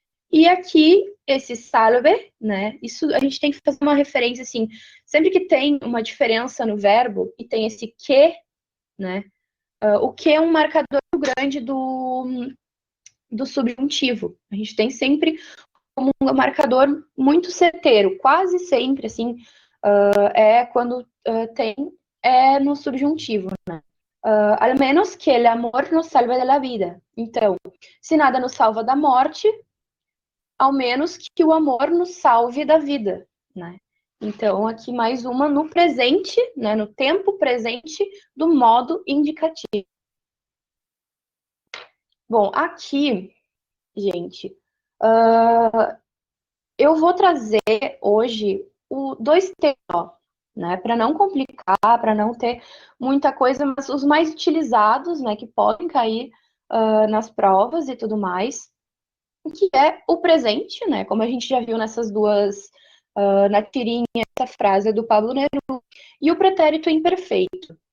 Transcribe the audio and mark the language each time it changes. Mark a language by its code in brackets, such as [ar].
[pt] E aqui, esse salve, né? Isso a gente tem que fazer uma referência, assim, sempre que tem uma diferença no verbo e tem esse que, né? O que é um marcador grande do subjuntivo. A gente tem sempre como um marcador muito certeiro, quase sempre, assim, é quando tem, é no subjuntivo, né? [es] Al menos que el amor nos salve de la vida. [pt] Então, se nada nos salva da morte, ao menos que o amor nos salve da vida, né? Então, aqui mais uma no presente, né, no tempo presente do modo indicativo. Bom, aqui, gente, eu vou trazer hoje dois temas, né, para não complicar, para não ter muita coisa, mas os mais utilizados, né, que podem cair nas provas e tudo mais, que é o presente, né, como a gente já viu nessas duas, na tirinha, essa frase do Pablo Neruda, e o pretérito imperfeito.